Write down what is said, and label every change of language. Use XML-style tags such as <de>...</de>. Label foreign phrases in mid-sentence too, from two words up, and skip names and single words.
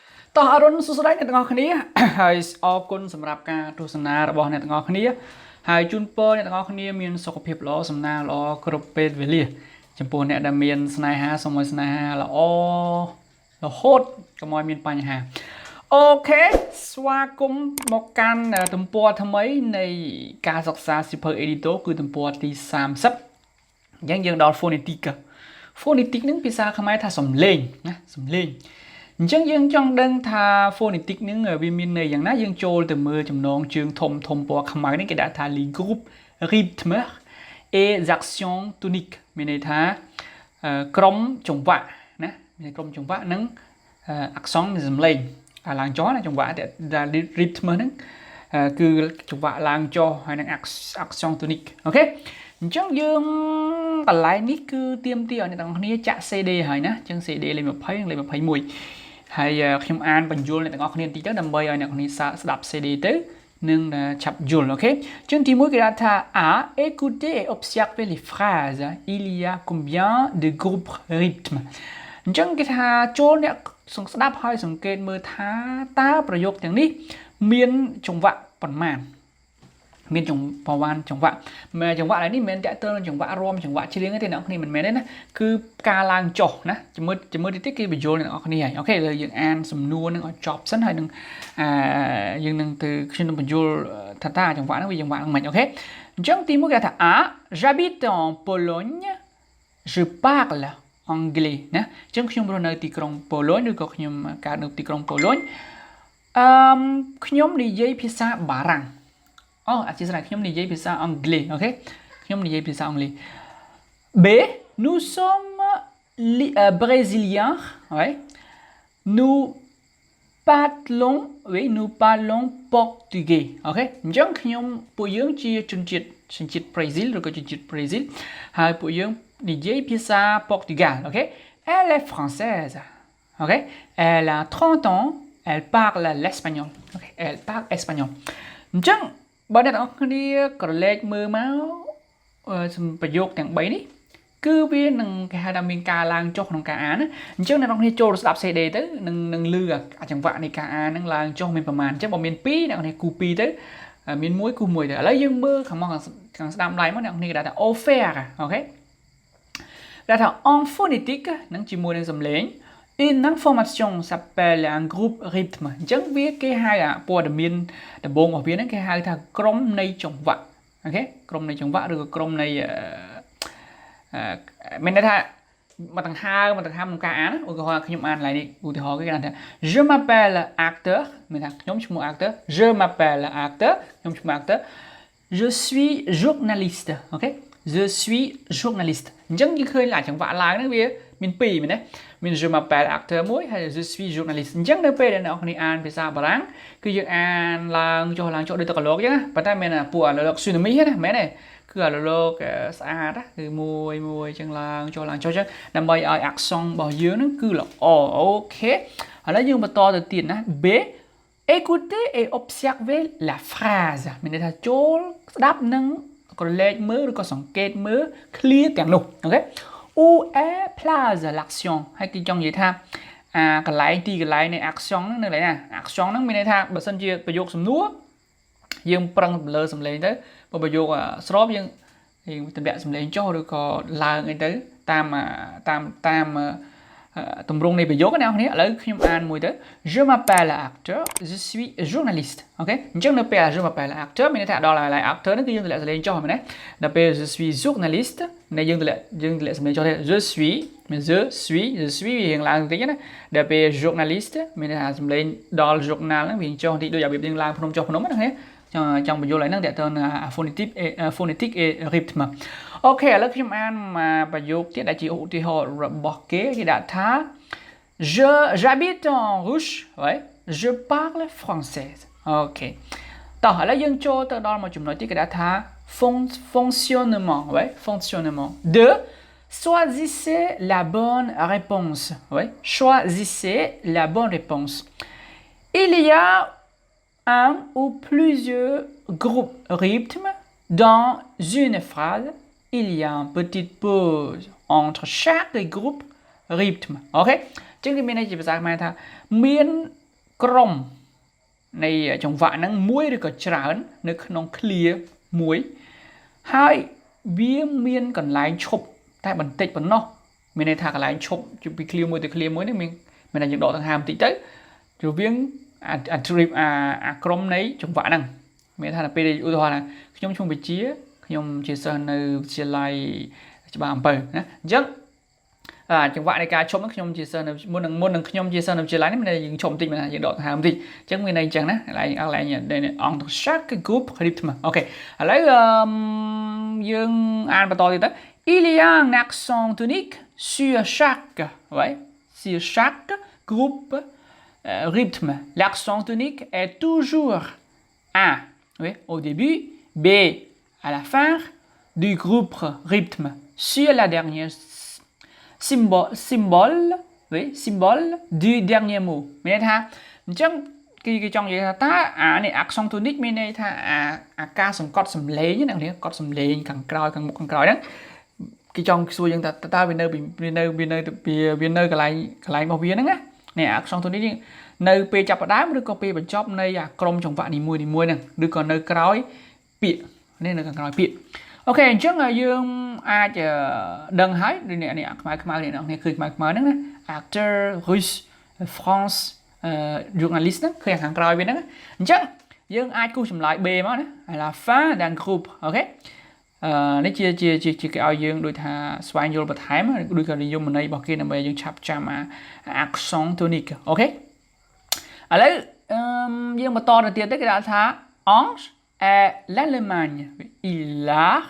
<km>តោះអរុនសួស្តីអ្នកទាំងអស់គ្នាហើយអរគុណសម្រាប់ការទស្សនារបស់អ្នកទាំងអស់គ្នាហើយជូនពរអ្នកទាំងអស់គ្នាមានសុខភាពល្អសំណាងល្អគ្រប់ពេលវេលាចំពោះអ្នកដែលមានស្នេហាសូមឲ្យស្នេហាល្អរហូតកុំឲ្យមានបញ្ហាអូខេស្វាគមន៍មកកាន់ទំព័រថ្មីនៃការសិក្សាសៀវភៅ Édito គឺទំព័រទី30អញ្ចឹងយើងដល់ phonétique ហ្នឹងភាសាខ្មែរថាសំឡេងណាសំឡេងអញ្ចឹងយើងចង់ដឹងថា phonétique ហ្នឹងវាមានន័យយ៉ាងណាយើងចូលទៅមើលចំណងជើងធំពណ៌ខ្មៅនេះគេដាក់ថា</km> <fr>les groupes rythmes et actions toniques</fr> <km>មានន័យថាក្រុមចង្វាក់ណាមានក្រុមចង្វាក់និងaction មានសំឡេងការ ឡើងចុះណាចង្វាក់ដែល rythme ហ្នឹងគឺចង្វាក់ឡើងចុះហើយនឹង</km> <fr>action tonique</fr> <km>អូខេអញ្ចឹងយើងកន្លែងនេះគឺទៀមទីឲ្យអ្នកទាំងគ្នាចាក់ CD ហើយណាអញ្ចឹង CD លេខ20និងលេខ21ហើយខ្ញុំអានបញ្យលអ្នកទាំងអស់ គ្នាបន្តិចទៅដើម្បីឲ្យអ្នកគ្នាស្ដាប់ CD ទៅនឹងឆាប់យល់អូខេអញ្ចឹងទី1គេដាក់ថា</km> <fr>A écouter et observer les phrases il y a combien de groupes rythmes</fr> <km>អញ្ចឹង គេថាចូលអ្នកស្ដាប់ហើយសង្កេតមើលថាតើប្រយោគទាំងនេះមានចង្វាក់ប៉ុន្មានមានប្រវ៉ាន់ចង្វាក់ចង្វាក់ នេះមិនមែនតាក់ទងនឹងចង្វាក់រំចង្វាក់ច្រៀងទេអ្នកនរគ្នាមិនមែនទេណាគឺការឡើងចុះណាជាមួយតិចគេបញ្យល់អ្នកនរគ្នាហើយអូខេឥឡូវយើងអានសំណួរនឹងឲ្យចប់សិនហើយនឹងយើងនឹងទៅខ្ញុំនឹងបញ្យល់ថាតើចង្វាក់ហ្នឹងវាចង្វាក់ហ្នឹងមិនអូខេអញ្ចឹងទី1គេថា</km> <fr>A j'habite en Pologne je parle anglais</fr> <km>ណាអញ្ចឹងខ្ញុំរស់នៅទីក្រុងប៉ូឡូញឬក៏ខ្ញុំកើតនៅទីក្រុងប៉ូឡូញ ខ្ញុំនិយាយភាសាបារាំងអធិស្ឋានខ្ញុំនិយាយភាសាអង់គ្លេសអូខេខ្ញុំនិយាយភាសាអង់គ្លេស</km> <fr>B nous sommes brésiliens ouais nous parlons portugais</fr> <km>អូខេអញ្ចឹងពួកយើងជាជនជាតិសញ្ជាតិប្រេស៊ីលឬក៏ជនជាតិប្រេស៊ី លហើយពួកយើងនិយាយភាសា</km> <fr>Portugal ok elle est française ok elle a 30 ans elle parle l'espagnol ok elle parle espagnol</fr> <km>អញ្ចឹងបើអ្នកទាំងអស់គ្នាក្រ ឡេកមើលមកប្រយោគទាំង3នេះគឺវានឹងគេហៅថាមានការឡើងចុះក្នុងការអានអញ្ចឹងអ្នកទាំងអស់គ្នាចូលស្ដាប់ CD ទៅនឹងលឺចង្វាក់នៃការអាននឹងឡើងចុះមានប្រមាណអញ្ចឹងបើមាន2អ្នកទាំងអស់គ្នាគូ2ទៅមាន1គូ1ទៅឥឡូវយើងមើលខាងមកខាងស្ដាំដៃមកអ្នកទាំងអស់គ្នាគេដាក់ថា offert អូខេគេថា</km> <fr>en phonétique</fr> <km>នឹងជាមួយនឹងសំឡេង</km> <fr>Une information s'appelle un groupe rythme</fr> <km>អញ្ចឹងវាគេហៅព័ត៌មានដំបូងរបស់វាហ្នឹងគេហៅថាក្រុមនៃចង្វាក់អូខេក្រុមនៃចង្វាក់ឬក៏ក្រុមនៃ មានន័យថាមកដង្ហើមក្នុងការអានឧទាហរណ៍ខ្ញុំអានឡើយនេះឧទាហរណ៍គេថា</km> <fr>je m'appelle acteur</fr> <km>មានថាខ្ញុំឈ្មោះ acteur</km> <fr>je m'appelle acteur</fr> <km>ខ្ញុំឈ្មោះ acteur</km> <fr>je suis journaliste</fr> <km>អូខេ</km> <fr>je suis journaliste</fr> <km>អញ្ចឹងយើងឃើញចង្វាក់ឡើងហ្នឹងវាមាន2មែនទេមាន</km> <fr>je m'appelle acteur</fr> <km>មួយហើយ</km> <fr>je suis journaliste</fr> <km>អញ្ចឹងនៅពេលដែលអ្នកនរអានភាសាបារាំងគឺ យើងអានឡើងចុះដូចតកឡូកអញ្ចឹងប៉ុន្តែមានពួកអាឡូក tsunami ណាមែនទេគឺអាឡូកស្អាតគឺមួយអញ្ចឹងឡើងចុះអញ្ចឹងដើម្បីឲ្យ action របស់យើងហ្នឹងគឺល្អអូខេឥឡូវយើងបន្តទៅទៀតណា</km> <fr>B écoutez et observez la phrase</fr> <km>មានន័យថាចូល ស្ដាប់និងក្រឡេកមើលឬក៏សង្កេតមើល clear ទាំងនោះអូខេ</km> <fr>où est place l'action</fr> <km>ហើយគេចង់និយាយថាកន្លែងទីកន្លែងនៃ action ហ្នឹងនៅកន្លែងណា action ហ្នឹងមានន័យថាបើសិនជា ប្រយោគសំណួរយើងប្រឹងលើសំឡេងទៅបើប្រយោគស្របយើងតម្លាក់សំឡេងចុះឬក៏ឡើងអីទៅតាមទម្រង់នៃប្រយោគ ណាអ្នកនរឥឡូវខ្ញុំអានមួយទៅ</km> <fr>je m'appelle acteur je suis journaliste</fr> <km>អូខេអញ្ចឹងនៅពេល</km> <fr>je m'appelle acteur</fr> <km>មានន័យថាដល់ហើយ acteur ហ្នឹងគឺយើងតម្លាក់សំឡេងចុះមែនទេដល់ពេល</km> <fr>je suis journaliste</fr> <km>នៃយើងតម្លាក់សំឡេងចុះទេ</km> <fr>je suis</fr> <km>វារៀងឡើងបន្តិចណាដល់ពេល journaliste មានន័យថាសំឡេងដល់ journal ហ្នឹងវាចុះបន្តិចដូចរបៀបយើងឡើងភ្នំចុះភ្នំណាគ្នាចង់បញ្យល់ឲ្យហ្នឹងតើទៅ</km> <fr>phonétique et rythme</fr> <km>អូខេឥឡូវខ្ញុំអានប្រយោគទៀតដែលជាឧទាហរណ៍របស់គេដាក់ថា</km> <fr>j'habite en Russe ouais je parle française</fr> <km>អូខេតោះឥឡូវយើងចូល ទៅដល់មួយចំណុចទៀតគេដាក់ថា</km> <fr>fonctionnement ouais fonctionnement de choisissez la bonne réponse ouais choisissez la bonne réponse il y a un ou plusieurs groupes rythmes dans une phrase il y a une petite pause entre chaque groupe rythme</fr> <km>អូខេអញ្ចឹងគេមានន័យជាភាសាខ្មែរថាមាន ក្រុមនៃចង្វាក់ហ្នឹងមួយឬក៏ច្រើននៅក្នុង clear មួយហើយវាមានកន្លែងឈប់តែបន្តិចប៉ុណ្ណោះមានន័យថាកន្លែងឈ ប់ពី clear មួយទៅ clear មួយនេះមានតែយើងដកដង្ហើមបន្តិចទៅរវាងអាក្រុមនៃចង្វាក់ ហ្នឹងមានថាពេលឧទាហរណ៍ថាខ្ញុំឈ្មោះវិជាខ្ញុំជាសិស្សនៅវិទ្យាល័យច្បារអំពើណាអញ្ចឹងចង្វាក់នៃការឈប់ហ្នឹងខ្ញុំជាសិស្សនៅមុននឹងខ្ញុំជាសិស្សនៅវិទ្យាល័យនេះមានតែយើងឈប់បន្តិចមែនថាយើងដកដង្ហើមបន្តិចអញ្ចឹងមានន័យអញ្ចឹងណាកន្លែង</km> <fr>entre chaque groupe rythme</fr> <km>អូខេឥឡូវយើងអានបន្តទៀតទៅ</km> <fr>il y a un accent tonique sur chaque groupe rythme l'accent tonique est toujours A oui, au début B à la fin du groupe rythme sur la dernière symbole du dernier mot</fr> <km>មានន័យថាអញ្ចឹងគេចង់និយាយថាតើអានេះ</km> <fr>accent tonique</fr> <km>មានន័យថាអា ការសង្កត់សំឡេងណាអ្នកកត់សំឡេងខាងក្រោយខាងមុខខាងក្រោយហ្នឹងគេចង់សួរយើងថាតើវានៅកន្លែងរបស់វាហ្នឹងណានេះ</km> <fr>accent tonique</fr> <km>នៅពេលចាប់ ផ្ដើមឬក៏ពេលបញ្ចប់នៃអាក្រុមចង្វាក់នីមួយហ្នឹងឬក៏នៅក្រោយពាក្យនេះនៅខាងក្រោយពាក្យអូខេអញ្ចឹងយើង អាចដឹងហើយដូចនេះខ្មៅនេះអ្នកឃើញខ្មៅហ្នឹងណា acteur russe France journaliste ហ្នឹងឃើញខាងក្រោយវាហ្នឹងអញ្ចឹងយើងអាចគូសចម្លើយ B មកណា</km> <fr>à la fin d'un groupe</fr> <km>អូខេនេះជាគេឲ្យយើងដូចថាស្វែងយល់បន្ថែមដូចក៏និយមន័យរបស់គេដើម្បីយើងឆាប់ចាំអា</km> <fr>accent tonique</fr> <km>អូខេឥឡូវយើងបន្តទៅទៀតគេដាក់ថា</km> <fr>Ange et l'Allemagne il a</fr>